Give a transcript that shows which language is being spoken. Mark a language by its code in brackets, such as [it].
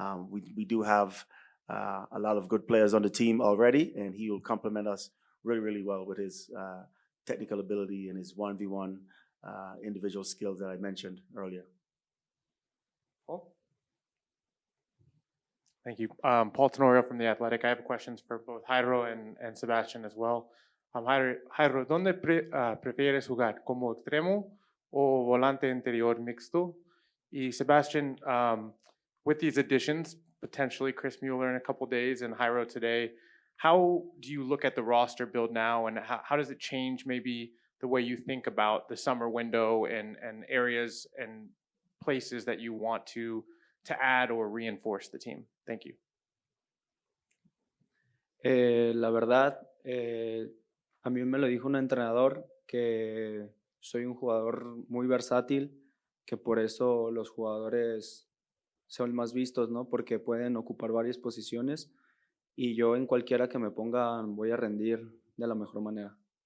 [en] We do have a lot of good players on the team already, and he will complement us really, really well with his technical ability and his 1v1 individual skills that I mentioned earlier. Paul? Thank you. Paul Tenorio from The Athletic. I have questions for both Jairo and Sebastian as well. [es] Jairo, ¿dónde prefieres jugar? ¿Como extremo o volante interior mixto? [en] Y Sebastian, with these additions, potentially Chris Mueller in a couple days and Jairo today, how do you look at the roster build now, and how does it change maybe the way you think about the summer window and areas and places that you want to add or reinforce the team? Thank you. [es] La verdad, a mí me lo dijo un entrenador que soy un jugador muy versátil, que por eso los jugadores son más vistos, ¿no? Porque pueden ocupar varias posiciones y yo en cualquiera que me pongan voy a rendir de la mejor manera.